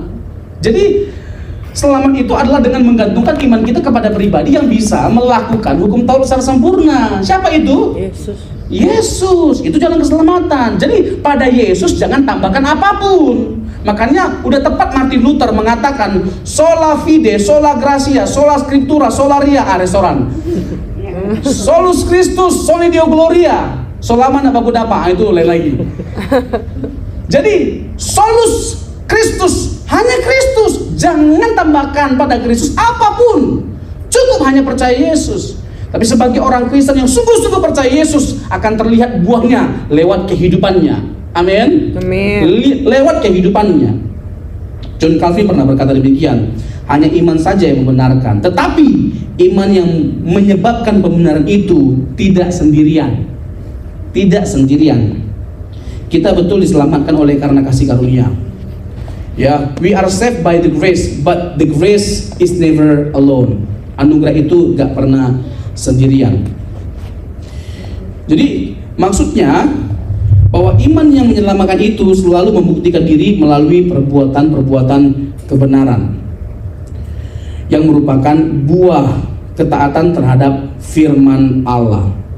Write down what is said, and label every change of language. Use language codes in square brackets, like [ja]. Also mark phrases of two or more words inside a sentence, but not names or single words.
[id] Jadi selamat itu adalah dengan menggantungkan iman kita kepada pribadi yang bisa melakukan hukum Taurat secara sempurna. Siapa itu? Yesus. Itu jalan keselamatan. Jadi pada Yesus jangan tambahkan apapun. Makanya udah tepat Martin Luther mengatakan [la] sola fide, sola gratia, sola scriptura, [id] sola ria, restoran. [la] Solus Christus, soli Deo gloria, sola [id] mana baku dapa, itu lain lagi. Jadi [la] solus Kristus, [id] hanya Kristus, jangan tambahkan pada Kristus apapun. Cukup hanya percaya Yesus. Tapi sebagai orang Kristen yang sungguh-sungguh percaya Yesus, akan terlihat buahnya lewat kehidupannya. Amin. Lewat kehidupannya. John Calvin pernah berkata demikian, hanya iman saja yang membenarkan, tetapi iman yang menyebabkan pembenaran itu tidak sendirian. Tidak sendirian. Kita betul diselamatkan oleh karena kasih karunia. Ya, [en] we are saved by the grace, but the grace is never alone. [id] Anugerah itu gak pernah sendirian. Jadi maksudnya bahwa iman yang menyelamatkan itu selalu membuktikan diri melalui perbuatan-perbuatan kebenaran yang merupakan buah ketaatan terhadap firman Allah.